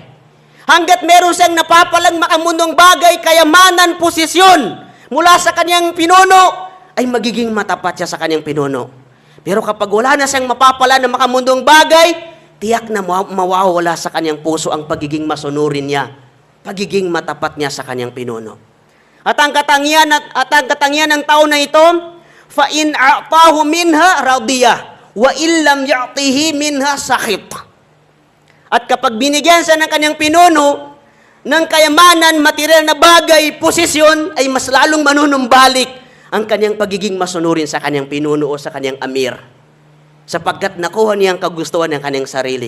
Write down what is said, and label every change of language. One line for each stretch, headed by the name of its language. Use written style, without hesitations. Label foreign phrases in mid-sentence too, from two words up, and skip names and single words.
Filipino: Hanggat meron siyang napapalang makamundong bagay, kayamanan, posisyon mula sa kanyang pinuno, ay magiging matapat siya sa kanyang pinuno. Pero kapag wala na siyang mapapala ng makamundong bagay, tiyak na mawawala sa kanyang puso ang pagiging masunurin niya, pagiging matapat niya sa kanyang pinuno. At ang katangian ng tao na ito,
Arabic: فإن أعطاه منها رضي وإن لم يأته منها سخط.
Filipino: At kapag binigyan siya ng kanyang pinuno ng kayamanan, material na bagay, posisyon, ay mas lalong manunumbalik ang kanyang pagiging masunurin sa kanyang pinuno o sa kanyang amir, sapagkat nakuha niya ang kagustuhan ng kanyang sarili.